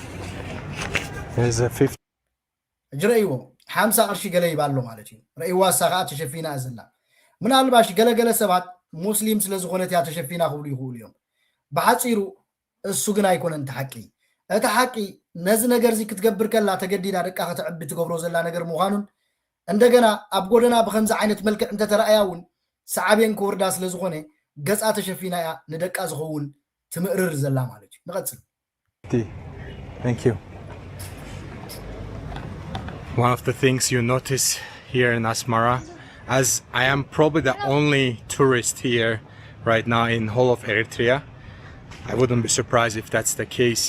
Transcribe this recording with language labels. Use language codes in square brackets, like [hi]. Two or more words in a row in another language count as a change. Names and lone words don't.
[ti] እጅረእይዎ 50 ቅርሺ ገለ ይባሎ ማለት እዩ ረእይዋ ሳኻ ተሸፊና ዘላ ምናልባሽ ገለገለ ሰባት ሙስሊም ስለ ዝኾነት ያ ተሸፊና ክብሉ ይኽእሉ እዮም ብሓፂሩ እሱ ግን ኣይኮነን ተሓቂ እቲ ሓቂ ነዚ ነገር እዚ ክትገብር ከላ ተገዲዳ ደቃ ከተዕቢ ትገብሮ ዘላ ነገር ምዃኑን እንደገና ኣብ ጎደና ብከምዚ ዓይነት መልክዕ እንተተረኣያ እውን ሰዓብየን ክወርዳ ስለ ዝኾነ ገጻ ተሸፊና ያ ንደቃ ዝኸውን ትምእርር ዘላ ማለት እዩ ንቐጽል [en] Thank you. One of the things you notice here in Asmara, as I am probably the only tourist here right now in whole of Eritrea, I wouldn't be surprised if that's the case.